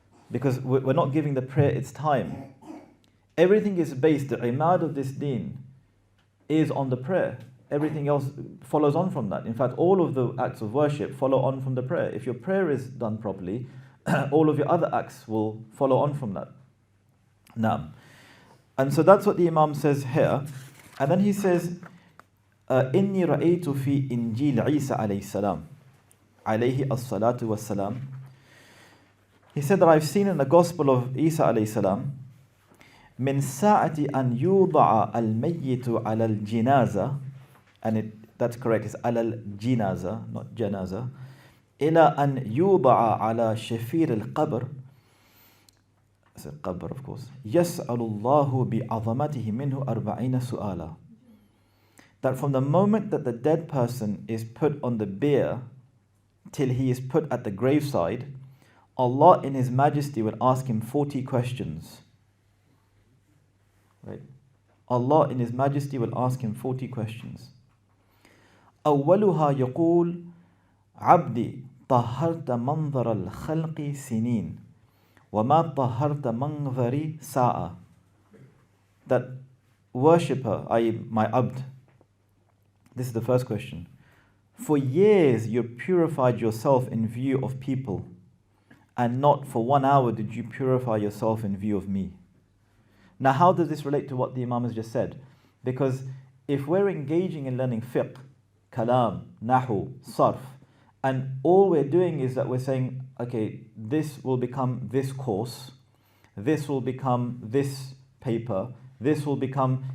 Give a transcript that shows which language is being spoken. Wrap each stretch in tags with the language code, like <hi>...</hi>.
<en>Because we're not giving the prayer its time. Everything is based, the imad of this deen is on the prayer. Everything else follows on from that. In fact, all of the acts of worship follow on from the prayer. If your prayer is done properly, all of your other acts will follow on from that. Now, and so that's what the Imam says here. And then he says,</en> <ar>إِنِّي رَأَيْتُ فِي إِنْجِيلِ عِيسَى عَلَيْهِ السَّلَامِ عَلَيْهِ الصَّلَاةُ وَالسَّلَامُ.</ar> <en>He said that I've seen in the Gospel of Isa alayhi salam,</en> <ar>من ساعة أن يوضع الميت على الجنازة,</ar> <en>and that's correct, it's</en> <ar>على الجنازة, not جنازة, إلى أن يوضع على شفير القبر,</ar> <en>it's a qabr of course,</en> <ar>يسأل الله بعظمته منه 40 سؤالا.</ar> <en>That from the moment that the dead person is put on the bier till he is put at the graveside, Allah in His Majesty will ask him 40 questions. Right? Allah in His Majesty will ask him 40 questions.</en> <ar>أولها يقول عبدي طهرت منظر الخلق سنين وما طهرت منظري ساعة.</ar> <en>That worshipper, i.e. my abd, this is the first question. For years you purified yourself in view of people, and not for 1 hour did you purify yourself in view of me. Now, how does this relate to what the Imam has just said? Because if we're engaging in learning fiqh, kalam, nahu, sarf, and all we're doing is that we're saying, okay, this will become this course, this will become this paper, this will become...</en>